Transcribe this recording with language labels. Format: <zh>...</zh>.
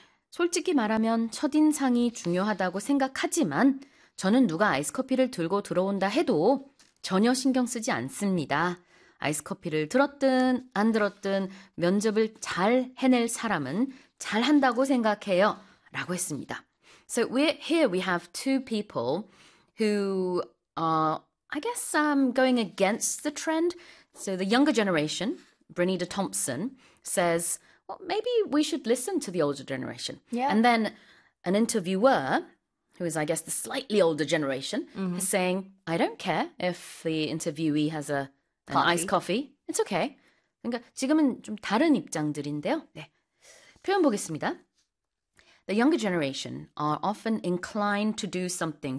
<ko>솔직히 말하면 첫인상이 중요하다고 생각하지만 저는 누가 아이스커피를 들고 들어온다 해도 전혀 신경 쓰지 않습니다. 아이스커피를 들었든 안 들었든 면접을 잘 해낼 사람은 잘한다고 생각해요. 라고 했습니다.</ko> <en>So here we have two people who are, I guess, going against the trend. So the younger generation, Bernita Thompson, says, well, maybe we should listen to the older generation. And then an interviewer, who is, I guess, the slightly older generation, is saying, I don't care if the interviewee has an iced coffee. It's okay.</en> <ko>그러니까 지금은 좀 다른 입장들인데요. 네. 표현 보겠습니다.</ko> <en>The younger generation are often inclined to do something.</en>